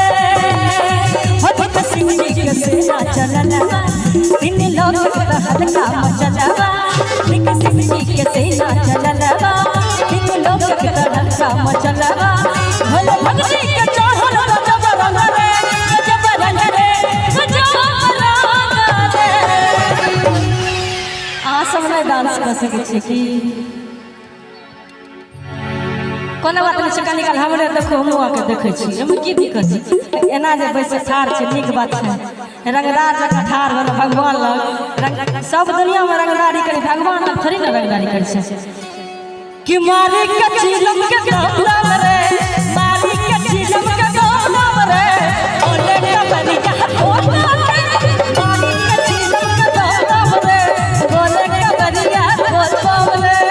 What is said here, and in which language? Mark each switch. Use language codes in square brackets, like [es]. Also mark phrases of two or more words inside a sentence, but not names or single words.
[bho] हो भक्त सिंह जी के सेना चलनवा, तीन लोक के हल्का मचलवा। भक्त सिंह जी के सेना चलनवा, तीन लोक के हल्का मचलवा। भोले भक्ति के चढ़ल गजब रंग रे, गजब रंग रे, गजब रंग रे। [mai] अहाँ सब नहीं डांस कर सके छी कि कोनो बात नहीं छै। कनी काल हमरे देखो हमहूँ आके देखै छी, एहिमे की दिक्कत छै। एना जे बैसे ठाढ़ छै नीक बात छै। रंगदार जकाँ ठाढ़ भेल भगवान लग, सब दुनिया में रंगदारी करी, भगवान लग थोड़ी ना रंगदारी करी छै। [bho] कि मारी के चिलम के दाम रे, मारी के चिलम के दाम रे, बोले कवरिया दाम रे, मारी के चिलम के दाम रे, बोले कवरिया दाम रे।